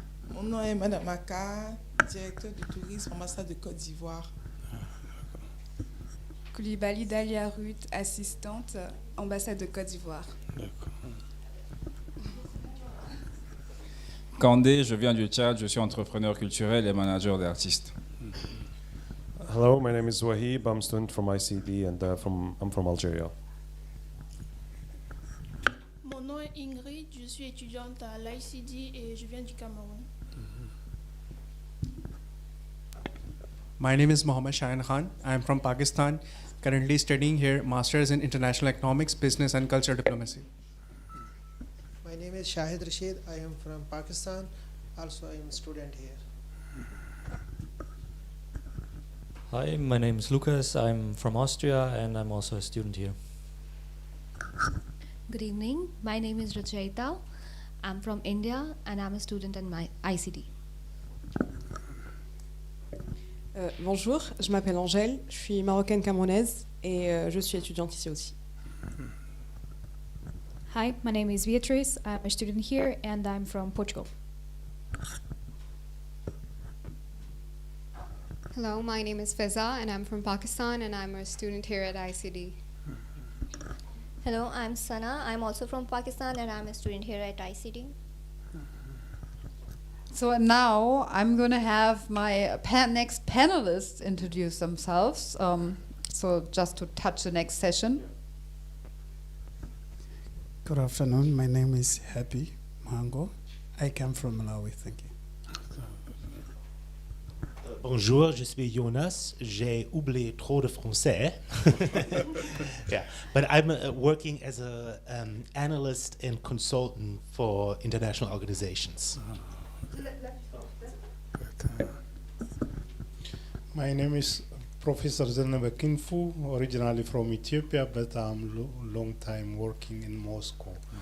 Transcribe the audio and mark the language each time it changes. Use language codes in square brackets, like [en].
[fr] Mon nom est Madame Maka, directeur du tourisme, ambassade de Côte d'Ivoire. Koulibaly Dalia Ruth, assistante, ambassade de Côte d'Ivoire. Kandé, je viens du Tchad, je suis entrepreneur culturel et manager d'artistes. [en] Hello, my name is Wahib. I'm a student from ICD and I'm from Algeria. [fr] Mon nom est Ingrid, je suis étudiante à l'ICD et je viens du Cameroun. [en] My name is Mohammad Shahin Khan. I am from Pakistan, currently studying here Masters in International Economics, Business and Cultural Diplomacy. My name is Shahid Rashid. I am from Pakistan. Also, I am a student here. Hi, my name is Lucas. I'm from Austria and I'm also a student here. Good evening. My name is Rachaita. I'm from India and I'm a student in my ICD. [fr] Bonjour, je m'appelle Angèle, je suis marocaine camerounaise et je suis étudiante ici aussi. [en] Hi, my name is Beatrice. I'm a student here and I'm from Portugal. Hello, my name is Feza and I'm from Pakistan and I'm a student here at ICD. Hello, I'm Sana. I'm also from Pakistan and I'm a student here at ICD. So now I'm going to have my next panelists introduce themselves. So just to touch the next session. Good afternoon. My name is Happy Mango. I come from Malawi. Thank you. [fr] Bonjour, je suis Jonas. J'ai oublié trop de français. [en] Yeah, but I'm working as an analyst and consultant for international organizations. My name is Professor Zenebe Kinfu, originally from Ethiopia, but I'm long time working in Moscow.